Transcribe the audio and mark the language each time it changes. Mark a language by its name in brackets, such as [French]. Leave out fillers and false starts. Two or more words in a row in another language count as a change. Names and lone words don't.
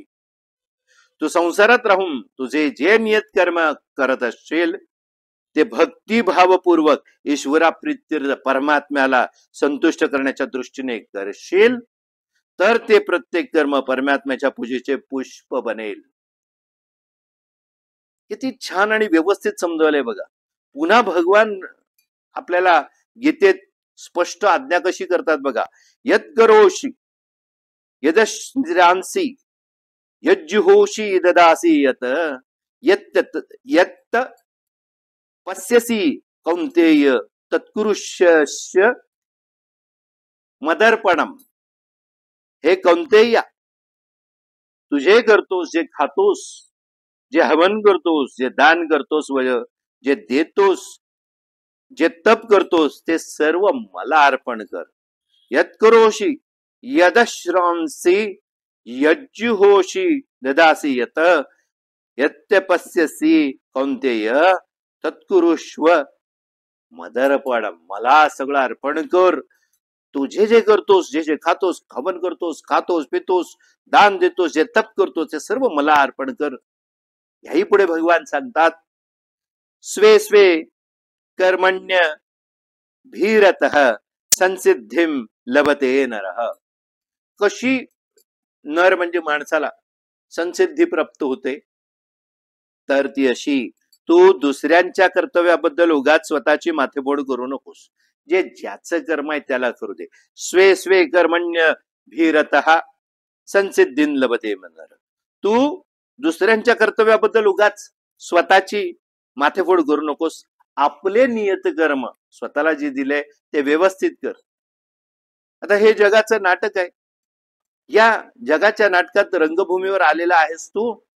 [Marathi] तू संसारात राहून तुझे जे नियत कर्म करत असशील ते भक्तिभावपूर्वक ईश्वराप्रीत्यर्थ परमात्म्याला संतुष्ट करण्याच्या दृष्टीने करशील तर ते प्रत्येक कर्म परमात्म्याच्या पूजेचे पुष्प बनेल. किती छान आणि व्यवस्थित समजवलंय बघा. पुन्हा भगवान आपल्याला गीतेत स्पष्ट आज्ञा कशी करतात बघा. [Sanskrit] यत् करोषि यदश्रांसी यज्जुहोषि ददासी यत यत् पश्यसि कौन्तेय तत्कुरुष्य मदर्पणम. [Marathi] हे कौन्तेया, तुझे करतोस, जे खातोस, जे हवन करतोस, जे दान करतोस, जे देतोस, जे तप करतोस, ते सर्व मला अर्पण कर. [Sanskrit] यत् करोषि यदश्रांसी यज्जुहोषि ददासी यत यत्पश्यसि कौन्तेय तत्कुरुष्व मदर्पणम. [Marathi] मला सगळं अर्पण कर. तुझे जे करतोस, जे खातोस, हवन करतोस, खातोस, पितोस, दान देतोस, जे तप करतोस, ते सर्व मला अर्पण कर. याही पुढे भगवान सांगतात, [Sanskrit] स्वे स्वे कर्मण्य भीरतः संसिद्धिम लभते नरः. [Marathi] कशी नर म्हणजे माणसाला संसिद्धी प्राप्त होते, तर ती अशी, तू दुसऱ्यांच्या कर्तव्याबद्दल उगाच स्वतःची माथेफोड करू नकोस. जे ज्याचं कर्म आहे त्याला करू दे. [Sanskrit] स्वे स्वे कर्मण्य भीरतः संसिद्धीन लभते नरः. [Marathi] तू दुसऱ्यांच्या कर्तव्याबद्दल उगाच स्वतःची माथेफोड करू नकोस. आपले नियत कर्म स्वतःला जे दिले ते व्यवस्थित कर. आता हे जगाचं नाटक आहे. या जगाच्या नाटकात रंगभूमीवर आलेला आहेस तू.